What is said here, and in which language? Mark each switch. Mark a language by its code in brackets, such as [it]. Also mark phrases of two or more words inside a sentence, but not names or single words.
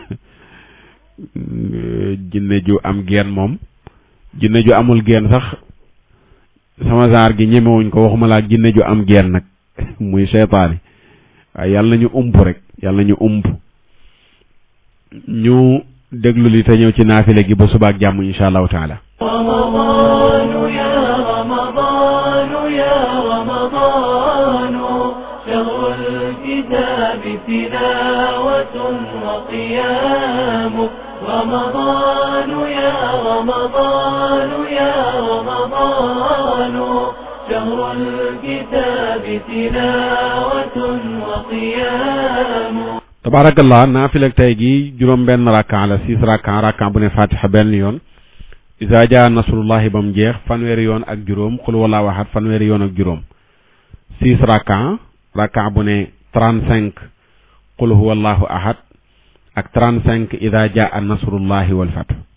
[wo] jinne ju am geen moom jinne ju amul geen sax sama genre gi ñemewuñ ko waxuma laa jinne ju am geen nag muy seytaane waaye yàlla nañu ump rek yàlla nañu ump ñu déglu li te ñëw ci naafile gi ba subaak jàmm [ar] إن شاء الله تعالى تلاوة وقيام رمضان يا رمضان يا رمضان شهر الكتاب تلاوة وقيام [wo] tabarakallah naafila tey gi juróom benn rakka la 6 rakka bu ne fatiha benn yoon [ar] إذا جاء نصر الله [wo] ba mu jeex fanweeri yoon ak juróom [ar] قل هو الله أحد [wo] fanweeri yoon ak juróom 6 raka bu ne 35 [ar] قل هو الله أحد [wo] ak 35 [ar] إذا جاء نصر الله والفتح